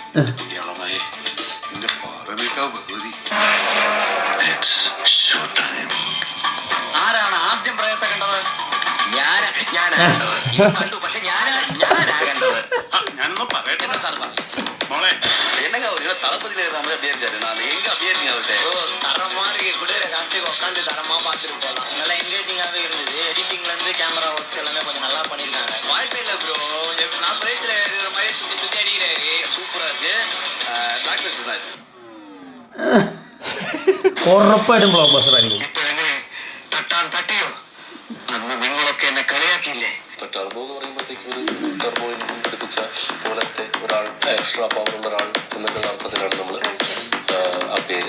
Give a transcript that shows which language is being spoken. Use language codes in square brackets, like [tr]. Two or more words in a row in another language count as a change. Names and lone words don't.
[ml] ആരാണ് ആദ്യം പ്രയത്നം കണ്ടത്? കണ്ടു, പക്ഷെ ഞാനൊന്നും പറയട്ടെ സാർ. [ta] മോളെ என்னங்க அவர் என்ன தளபதியில இருக்கிற மாதிரி அப்படியே இருக்காரு. நான் எங்க அப்படியே இருக்கீங்க அவர்கிட்ட? தரமா இருக்கு, குதிரை காஸ்டி உட்காந்து தரமா பார்த்துட்டு போகலாம். நல்லா என்கேஜிங்காகவே இருந்தது. எடிட்டிங்ல இருந்து கேமரா ஒர்க்ஸ் எல்லாமே கொஞ்சம் நல்லா பண்ணியிருக்காங்க. வாய்ப்பே இல்லை ப்ரோ. நான் பிரைஸ்ல இருக்கிற மாதிரி சுற்றி சுற்றி அடிக்கிறாரு. சூப்பரா இருக்கு. [en] block buster [ta] தான் [ml] ഉറപ്പായിട്ടും [en] block buster [ml] ആയിരിക്കും. ഇപ്പൊ എന്നെ തട്ടാൻ തട്ടിയോ? അന്ന് നിങ്ങളൊക്കെ എന്നെ കളിയാക്കിയില്ലേ? ടർബോ എന്ന് പറയുമ്പോഴത്തേക്ക് ഒരു ടർബോ എഞ്ചിൻ ഘടിപ്പിച്ച പോലത്തെ ഒരാൾ, എക്സ്ട്രാ പവറുള്ള ഒരാൾ എന്നൊക്കെ അർത്ഥത്തിലാണ് നമ്മൾ ആ പേര്.